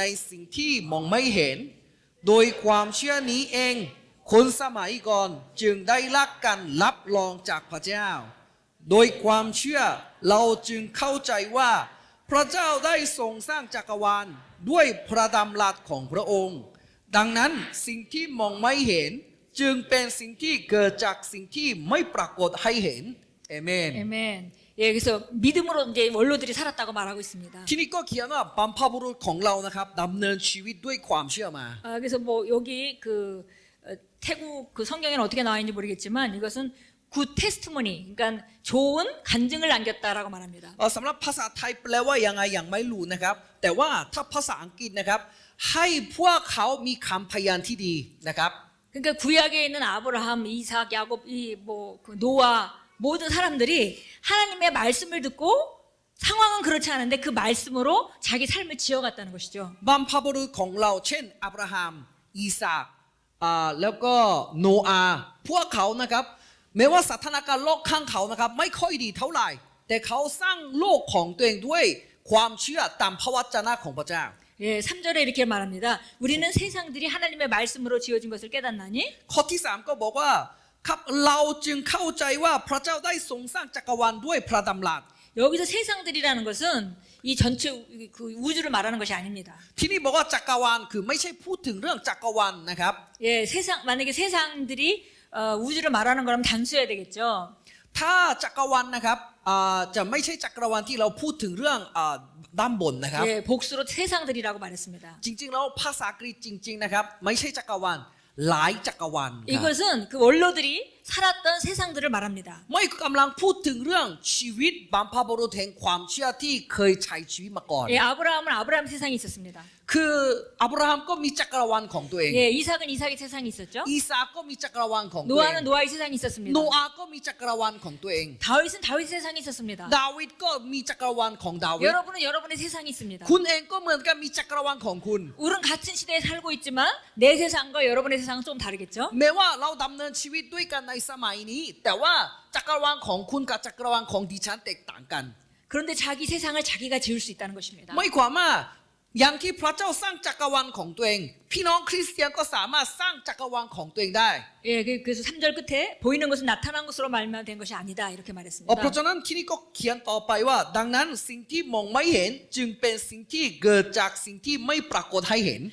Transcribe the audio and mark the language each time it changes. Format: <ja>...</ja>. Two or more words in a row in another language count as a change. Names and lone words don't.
<th>สิ่งที่มองไม่เห็นโดยความเชื่อนี้เองคนสมัยก่อนจึงได้รับการรับรองจากพระเจ้าโดยความเชื่อเราจึงเข้าใจว่าพระเจ้าได้ทรงสร้างจักรวาลด้วยพระดำรัสของพระองค์ดังนั้นสิ่งที่มองไม่เห็นจึงเป็นสิ่งที่เกิดจากสิ่งที่ไม่ปรากฏให้เห็นเอเมน</th> <ko>아멘. 예, 그래서 믿음으로 이제 원로들이 살았다고 말하고 있습니다.</ko> <th>ที่นี่ก็เขียนว่าบัมพบุรุษของเรานะครับดำเนินชีวิตด้วยความเชื่อมา</th> <ko>그래서 뭐 여기 그 태국 그 성경에는 어떻게 나와 있는지 모르겠지만 이것은</ko> <en>good testimony,</en> <ko>그러니까 좋은 간증을 남겼다라고 말합니다.</ko> <th>สำหรับภาษาไทยแปลว่ายังไงยังไม่รู้นะครับแต่ว่าถ้าภาษาอังกฤษนะครับให้พวกเขามีคำพยานที่ดีนะครับ</th> <ko>그러니까 구약에 있는 아브라함, 이삭, 야곱, 이뭐그 노아 모든 사람들이 하나님의 말씀을 듣고 상황은 그렇지 않은데 그 말씀으로 자기 삶을 지어갔다는 것이죠.</ko> <th>บัมพบุรุษของเราเช่นอับราฮัมอีสากแล้วก็โนอาห์พวกเขานะครับแม้ว่าสถานการณ์โลกข้างเขานะครับไม่ค่อยดีเท่าไหร่แต่เขาสร้างโลกของตัวเองด้วยความเชื่อตามพระวจนะของพระเจ้า</th> <ko>예, 3절에 이렇게 말합니다. 우리는 세상들이 하나님의 말씀으로 지어진 것을 깨닫나니</ko> <th>ข้อที่3ก็บอกว่าครับเราจึงเข้าใจว่าพระเจ้าได้ทรงสร้างจักรวาลด้วยพระดำรัส</th> <ko>여기서 세상들이라는 것은 이 전체 그 우주를 말하는 것이 아닙니다.</ko> <th>ที่นี่บอกว่าจักรวาลคือไม่ใช่พูดถึงเรื่องจักรวาลนะครับ</th> <ko>예, 만약에 세상들이 우주를 말하는 거라면 단수해야 되겠죠.</ko> <th>ถ้าจักรวาลนะครับจะไม่ใช่จักรวาลที่เราพูดถึงเรื่องด้านบนนะครับ</th> <ko>예, 복수로 세상들이라고 말했습니다.</ko> <th>จริงๆแล้วภาษาอังกฤษจริงๆนะครับไม่ใช่จักรวาลหลายจักรวาลครับ</th> <ko>이것은 그 원로들이 살았던 세상들을 말합니다.</ko> <th>ไม่กำลังพูดถึงเรื่องชีวิตบัมพบุรุษแห่งความเชื่อที่เคยใช้ชีวิตมาก่อน</th> <ko>예, 아브라함은 아브라함 세상이 있었습니다.</ko> <th>คืออับราฮัมก็มีจักรวาลของตัวเอง</th> <ko>예, 이삭은 이삭의 세상이 있었죠.</ko> <th>อีสาก็มีจักรวาลของตัวเอง</th> <ko>노아는 노아의 세상이 있었습니다.</ko> <th>โนอาห์ก็มีจักรวาลของตัวเอง</th> <ko>다윗은 다윗의 세상이 있었습니다.</ko> <th>ดาวิดก็มีจักรวาลของดาวิด</th> <ko>여러분은 여러분의 세상이 있습니다.</ko> <th>คุณเองก็เหมือนกันมีจักรวาลของคุณ</th> <ko>우리는 같은 시대에 살고 있지만 내 세상과 여러분의 세상은 좀 다르겠죠.</ko> <th>แม้ว่าเราดำเนินชีวิตด้วยกันในสมัยนี้แต่ว่าจักรวาลของคุณกับจักรวาลของดิฉันแตกต่างกัน</th> <ko>그런데 자기 세상을 자기가 지을 수 있다는 것입니다.</ko> <th>ไม่ความว่าอย่างที่พระเจ้าสร้างจักรวาลของตัวเองพี่น้องคริสเตียนก็สามารถสร้างจักรวาลของตัวเองได้</th> <ko>예, 그래서 3절 끝에 보이는 것은 나타난 것으로 말미암아 된 것이 아니다 이렇게 말했습니다.</ko> <th>เพราะฉะนั้นที่นี่ก็เขียนต่อไปว่าดังนั้นสิ่งที่มองไม่เห็นจึงเป็นสิ่งที่เกิดจากสิ่งที่ไม่ปรากฏให้เห็น</th>